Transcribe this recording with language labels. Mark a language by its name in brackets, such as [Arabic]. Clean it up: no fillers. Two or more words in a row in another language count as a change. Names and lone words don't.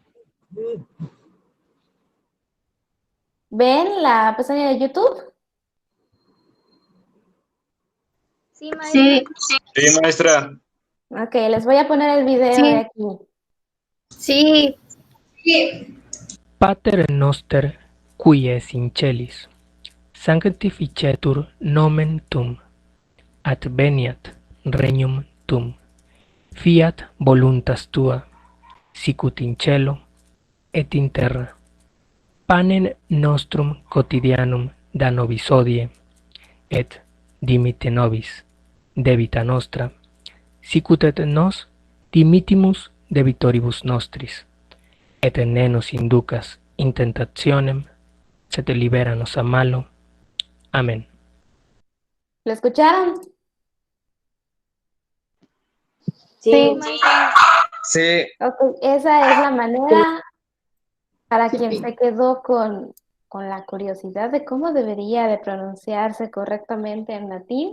[Spanish] ¿Ven la pestaña de YouTube? Sí, maestra. Sí, maestra. Ok, les voy a poner el video Sí. de aquí. Sí. [Latin] Pater noster, qui es in celis, sanctificetur nomen tum, adveniat regnum tum, fiat voluntas tua, sicut in cielo et in terra. Panem nostrum quotidianum da nobis hodie, et dimitte nobis debita nostra, sicut et nos dimittimus debitoribus nostris, et ne nos inducas in tentationem, sed liberanos a malo. [Spanish] Amén. ¿Lo escucharon? Sí, Maestra. Sí. Ok, esa es la manera para Sí, quien sí. se quedó con la curiosidad de cómo debería de pronunciarse correctamente en latín.